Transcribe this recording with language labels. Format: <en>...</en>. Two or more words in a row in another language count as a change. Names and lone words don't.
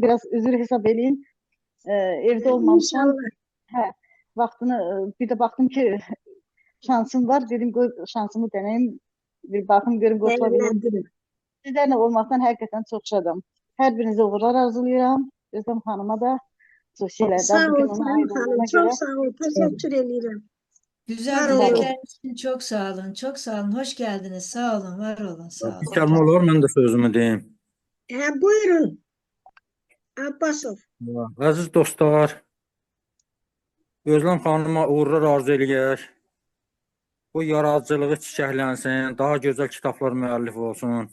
<az>Biraz üzr hesab edeyim. Evdə olmamışam. Hə, vaxtını, bir də baxdım ki, şansım var. Dedim, şansımı deneyim. Bir baxım, görüm qoşula bilirim. Sizlərlə olmaqdan həqiqətən çox şadam. Hər birinizə uğurlar arzulayıram. Özlem Hanım'a da sosiyelərdə.</az> <tr>Sağ ol Sayın Hanım, çok sağ ol. Teşekkür ederim. Güzel dilekleriniz için çok sağ olun. Çok sağ olun. Hoş geldiniz. Sağ olun. Var olun. Sağ olun.</tr> <az>Bir kəlmə olar, mən də sözümü deyim. Buyurun. Abbasov. Əziz dostlar, Özlem xanıma uğurlar arzu eləyək. Bu yaradıcılığı çiçəklənsin, daha gözəl kitablar müəllif olsun.</az>